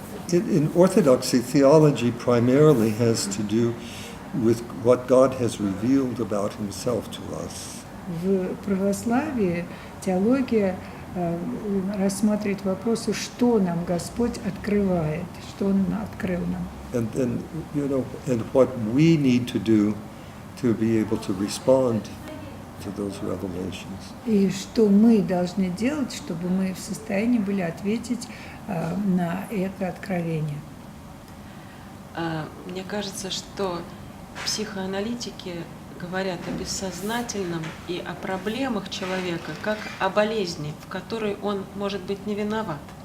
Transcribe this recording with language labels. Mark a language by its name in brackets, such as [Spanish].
[English] In Orthodoxy, theology primarily has to do with what God has revealed about Himself to us. [Russian] В православии теология рассматривает вопросы, что нам Господь открывает, что Он открыл нам. [English] And you know, and what we need to do to be able to respond to those revelations. [Russian] И что мы должны делать, чтобы мы в состоянии были ответить на это откровение. Мне кажется, что психоаналитики говорят о бессознательном и о проблемах человека, как о болезни, в которой он, может быть, не виноват.